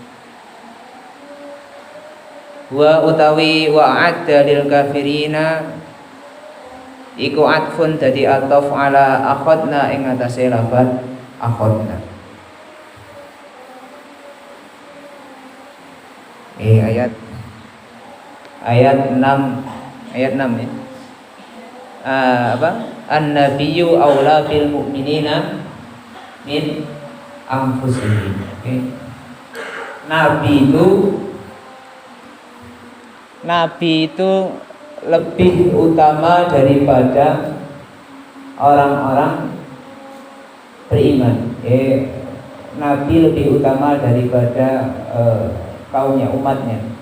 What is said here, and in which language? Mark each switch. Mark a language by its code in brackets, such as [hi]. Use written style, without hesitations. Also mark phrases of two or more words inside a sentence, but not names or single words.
[jv] Wa utawi [ar] وأعد للكافرين [jv] iku atfun dadi ataf [ar] على أخذنا [jv] ing atase lafal akhadna. [id] Ayat 6 ya. [ar] النبي أولى بالمؤمنين من أنفسهم. [id] Nabi itu lebih utama daripada orang-orang beriman. Nabi lebih utama daripada kaumnya, umatnya.